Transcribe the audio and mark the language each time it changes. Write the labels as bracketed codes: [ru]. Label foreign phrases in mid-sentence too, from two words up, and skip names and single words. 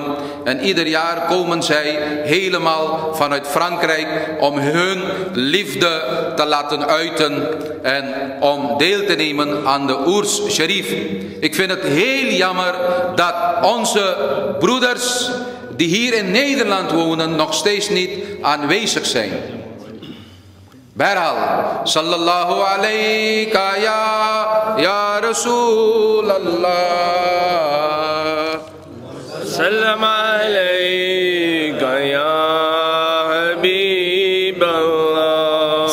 [nl] En ieder jaar komen zij helemaal vanuit Frankrijk om hun liefde te laten uiten en om deel te nemen aan de Oers Sharif. Ik vind het heel jammer dat onze broeders die hier in Nederland wonen nog steeds niet aanwezig zijn. [ar] Behral, صلى الله عليك يا رسول الله. سلام عليك يا حبيب الله.